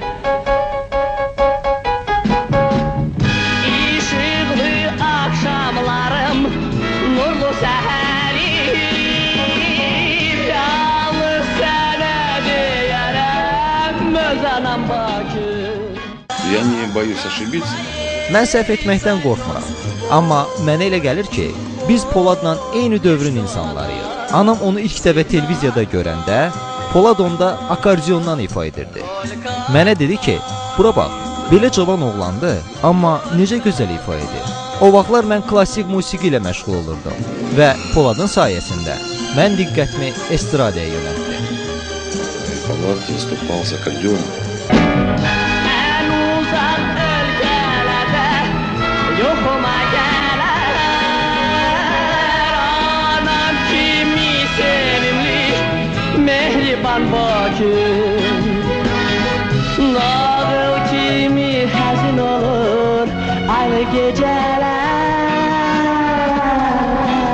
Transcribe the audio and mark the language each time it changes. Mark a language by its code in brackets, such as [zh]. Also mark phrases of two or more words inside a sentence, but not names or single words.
[az] İşıqlı axşamlarım, nurlu səhərim. Yalnız sənə deyərəm, öz anam Bakı. [ru] Я не боюсь ошибиться. [az] Mən səhv etməkdən qorxmuram. Amma mənə elə gəlir ki, biz Poladla eyni dövrün insanlarıyıq. Anam onu ilk dəfə televiziyada görəndə Polad onda akordiondan ifa edirdi. Mənə dedi ki, bura bax, belə cavan oğlandı, amma necə gözəl ifa edir. O vaxtlar mən klassik musiqi ilə məşğul olurdum və Poladın sayəsində mən diqqətimi estradaya yönəltdi. [ru] Polad выступал с аккордеоном. [az] Yoxuma gələr anam kimi sevimli mehriban Bakı. Nağıl kimi həzin olur aylı gecələr.